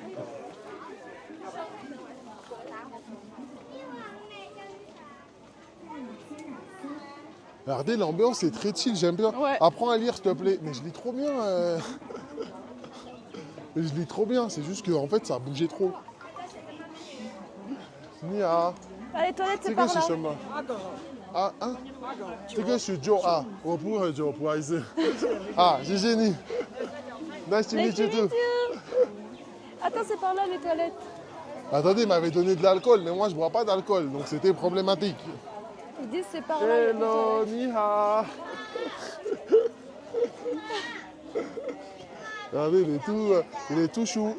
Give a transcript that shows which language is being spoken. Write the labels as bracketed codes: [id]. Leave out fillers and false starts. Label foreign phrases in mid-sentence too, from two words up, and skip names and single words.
[fr] Regardez, l'ambiance est très chill, j'aime bien. Ouais. Apprends à lire, s'il te plaît. Mais je lis trop bien. Mais je lis trop bien, c'est juste que en fait, ça a bougé trop. Nia. Ah, les toilettes, c'est [zh] 这 [fr] par [zh] 个是 [fr] là. [zh] 什么？啊啊，这个是酒啊，我不喝酒，不好意思。啊，谢谢你。 [en] Nice to meet you too. [fr] Attends, c'est par là les toilettes. Attendez, il m'avait donné de l'alcool, mais moi je bois pas d'alcool, donc c'était problématique. Ils disent c'est par là. les Hello, toilettes. Niha. Regardez, il est tout chou.